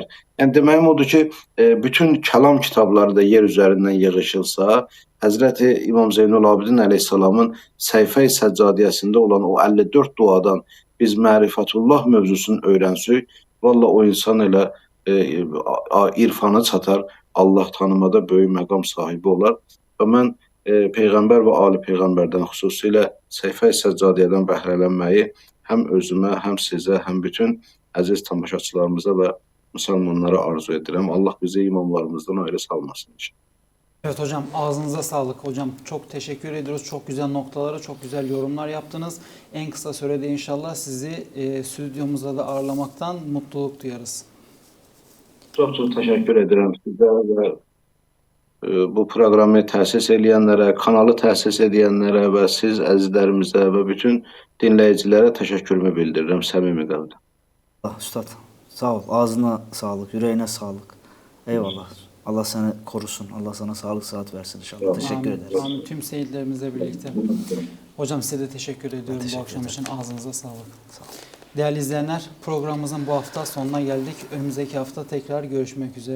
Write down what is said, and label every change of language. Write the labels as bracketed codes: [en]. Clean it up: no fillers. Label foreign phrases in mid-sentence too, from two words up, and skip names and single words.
[az] Yəni deməyim odur ki, bütün kəlam kitabları da yer üzərindən yığışılsa, Həzrəti İmam Zeynul Abidin əleyhissalamın səhifə-i səccadiyəsində olan o 54 duadan biz mərifətullah mövzusunu öyrənsək, valla o insan elə irfana çatar, Allah tanımada böyük məqam sahibi olar. Və mən Peyğəmbər və Ali Peyğəmbərdən xüsusilə səhifə-i səccadiyədən bəhrələnməyi həm özümə, həm sizə, həm bütün əziz tamaşaçılarımıza və müsəlmanlara arzu edirəm. Allah bizi imamlarımızdan ayrı salmasın inşallah. [tr] Evet hocam, ağzınıza sağlık hocam. Çok teşekkür ediyoruz. Çok güzel noktalara, çok güzel yorumlar yaptınız. En kısa sürede inşallah sizi stüdyomuzda da ağırlamaktan mutluluk duyarız. [az] Çox təşəkkür edirəm sizə və bu proqramı təsis edənlərə, kanalı təsis edənlərə və siz əzizlərimizə və bütün dinləyicilərə təşəkkürümü bildirirəm səmimi qəlbdən. Üstad, sağ ol. [tr] Ağzına sağlık, yüreğine sağlık. Eyvallah. Allah seni korusun. Allah sana sağlık sıhhat versin inşallah. Teşekkür ederiz. Amin. Tüm seyircilerimizle birlikte. Hocam size de teşekkür ediyorum bu akşam için. Ağzınıza sağlık. Sağ ol. Değerli izleyenler, programımızın bu hafta sonuna geldik. Önümüzdeki hafta tekrar görüşmek üzere.